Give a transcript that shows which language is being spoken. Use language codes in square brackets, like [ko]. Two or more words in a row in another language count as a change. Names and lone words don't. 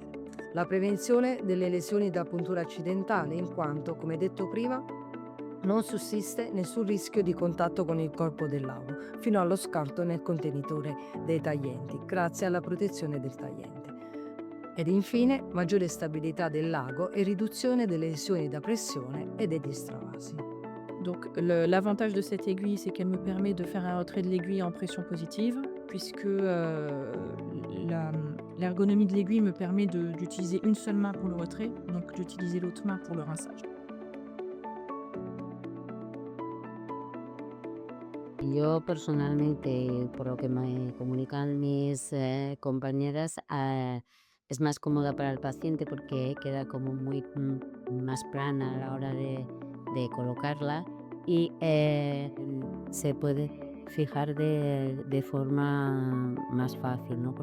[it] La prevenzione delle lesioni da puntura accidentale, in quanto, come detto prima, non sussiste nessun rischio di contatto con il corpo dell'ago fino allo scarto nel contenitore dei taglienti, grazie alla protezione del tagliente. Ed infine maggiore stabilità del lago et riduzione delle lesioni da pressione e degli stravasi. [fr] Donc l'avantage de cette aiguille, c'est qu'elle me permet de faire un retrait de l'aiguille en pression positive, puisque l'ergonomie de l'aiguille me permet d'utiliser une seule main pour le retrait, donc d'utiliser l'autre main pour le rinçage. [es] Yo personalmente, por lo que me comunican mis compañeras, es más cómoda para el paciente porque queda como muy más plana a la hora de colocarla y se puede fijar de forma más fácil, ¿no?